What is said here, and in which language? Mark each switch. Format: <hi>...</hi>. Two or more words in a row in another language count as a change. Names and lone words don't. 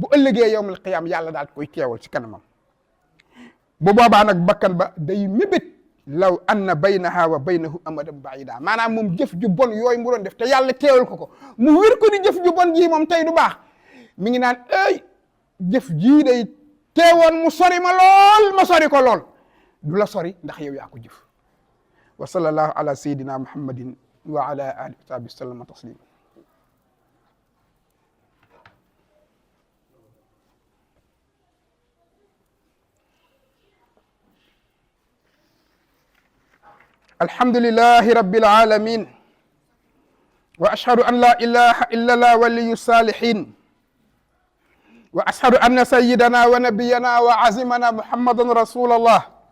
<wo>ëllëgee</wo> <ar>يوم القيامة</ar> <wo>yàlla daal koy teewal ci kanamam bu boobaa nag bakkan ba day mébét</wo> <ar>لو أن بينها وبينه أمدا بعيدا</ar> <wo>maanaam moom jëf ju bon yooyu mu doon def te yàlla teewal ko mu wér ko ni jëf ju bon jii moom tey du baax mi ngi naan ay jëf jii day teewoon mu sori ma lool ma sori ko lool du la sori ndax yow yaa ko jëf</wo> <ar>وصلى الله على سيدنا محمد وعلى آله وصحبه وسلم تسليما الحمد لله رب العالمين وأشهد أن لا إله إلا الله ولي الصالحين وأشهد أن سيدنا ونبينا وعظيمنا محمدا رسول الله</ar>